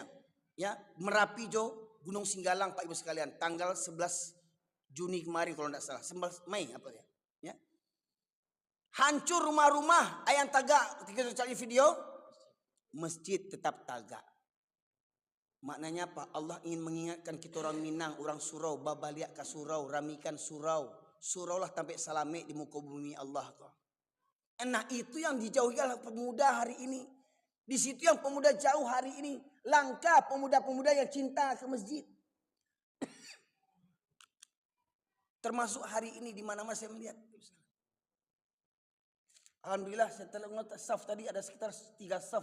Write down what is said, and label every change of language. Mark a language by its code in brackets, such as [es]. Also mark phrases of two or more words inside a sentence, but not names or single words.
[id] Ya, Merapi Jo, Gunung Singgalang Pak Ibu sekalian, tanggal 11 Juni kemarin kalau tidak salah, 11 Mei apa ya? Ya. Hancur rumah-rumah, [min] ayam tagak. [id] Ketika cari video, masjid [min] tetap tagak. [id] Maknanya apa? Allah ingin mengingatkan kita orang Minang, orang surau, [min] babaliak ke surau, [id] ramikan surau. [min] Surau lah sampai salame di muka bumi Allah. [id] Nah itu yang dijauhi oleh pemuda hari ini. Di situ yang pemuda jauh hari ini. Langka pemuda-pemuda yang cinta ke masjid. Termasuk hari ini di mana-mana saya melihat. Alhamdulillah setelah saf tadi ada sekitar 3 saf.